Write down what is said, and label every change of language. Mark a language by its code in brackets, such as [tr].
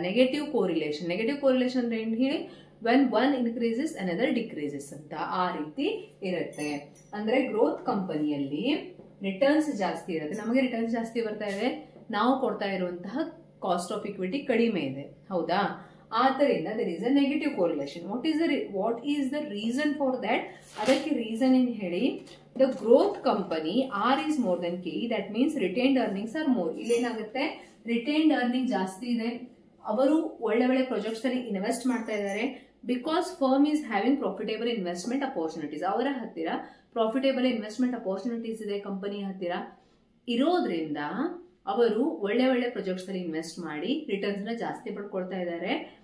[en] Negative correlation. Negative correlation [kn] ಅಂದ್ರೆ ಏನು ಹೇಳಿ, [en] when one increases another decreases [kn] ಅಂತ, ಆ ರೀತಿ ಇರುತ್ತೆ. ಅಂದ್ರೆ ಗ್ರೋತ್ ಕಂಪನಿಯಲ್ಲಿ ರಿಟರ್ನ್ಸ್ ಜಾಸ್ತಿ ಇರುತ್ತೆ, ನಮಗೆ ರಿಟರ್ನ್ಸ್ ಜಾಸ್ತಿ ಬರ್ತಾ ಇದೆ, ನಾವು ಕೊಡ್ತಾ ಇರುವಂತಹ ಕಾಸ್ಟ್ ಆಫ್ ಇಕ್ವಿಟಿ ಕಡಿಮೆ ಇದೆ, ಹೌದಾ. ಆದ್ದರಿಂದ [en] there is a negative correlation. What is the reason for that? [kn] ಅದಕ್ಕೆ ರೀಸನ್ ಏನು ಹೇಳಿ, [en] the growth company R is more than K, that means retained earnings are more. [kn] ಇಲ್ಲೇನಾಗುತ್ತೆ, retained earning ಜಾಸ್ತಿ ಇದೆ, ಅವರು ಒಳ್ಳೆ ಒಳ್ಳೆ ಪ್ರಾಜೆಕ್ಟ್ಸ್ ಅಲ್ಲಿ ಇನ್ವೆಸ್ಟ್ ಮಾಡ್ತಾ ಇದ್ದಾರೆ. [en] because firm is having profitable investment opportunities, [kn] ಅವರ ಹತ್ತಿರ ಪ್ರಾಫಿಟೇಬಲ್ ಇನ್ವೆಸ್ಟ್ಮೆಂಟ್ ಅಪರ್ಚುನಿಟೀಸ್ ಇದೆ ಕಂಪನಿ ಹತ್ತಿರ ಇರೋದ್ರಿಂದ ಅವರು ಒಳ್ಳೆ ಒಳ್ಳೆ ಪ್ರಾಜೆಕ್ಟ್ಸ್ ಅಲ್ಲಿ ಇನ್ವೆಸ್ಟ್ ಮಾಡಿ ರಿಟರ್ನ್ಸ್ ನ ಜಾಸ್ತಿ ಪಡ್ಕೊಳ್ತಾ ಇದ್ದಾರೆ.